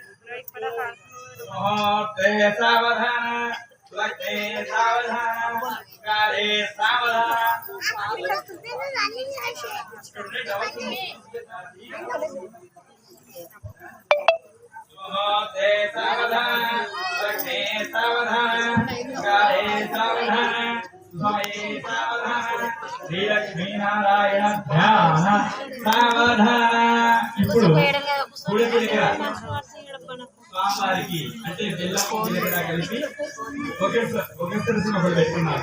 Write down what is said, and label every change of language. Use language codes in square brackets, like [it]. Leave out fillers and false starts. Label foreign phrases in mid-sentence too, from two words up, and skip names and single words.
[sa] मुहूर्ते सावधान लग्ने सावधान काले सावधान मुहूर्ते सावधान लग्ने सावधान काले सावधान समये सावधान श्री लक्ष्मी नारायण ध्यान सावधान [te] ఇప్పుడు పులిపిడిగా స్వామివారికి అంటే బెల్లం పులిపిడిగా కలిపి ఒకేసారి ఒకటి పెట్టుకున్నారు.